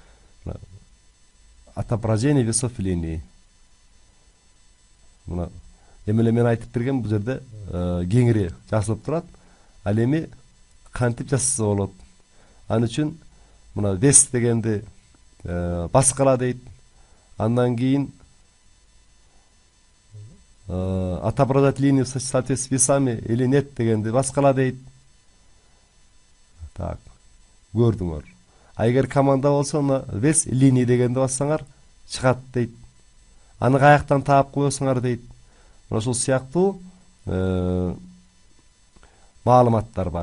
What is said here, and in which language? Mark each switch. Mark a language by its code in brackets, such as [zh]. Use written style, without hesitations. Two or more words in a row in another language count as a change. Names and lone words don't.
[ru] Отображение весов линий. [ky] Мына эмеле мен айтып берген бул жерде кеңири жазылып турат. Ал эми кантип жазса болот? Аны үчүн мына вес дегенди баскыла дейт. Андан кийин [ru] отображать линию в соответствии с весами или нет [ky] дегенди баскыла дейт. Так, көрдүңөр. Эгер команда болсо, [ru] вес линий [ky] дегенди бассаңар чыгат дейт. Аны каяктан таап коесуңар дейт. Ошол сыяктуу маалыматтар бар.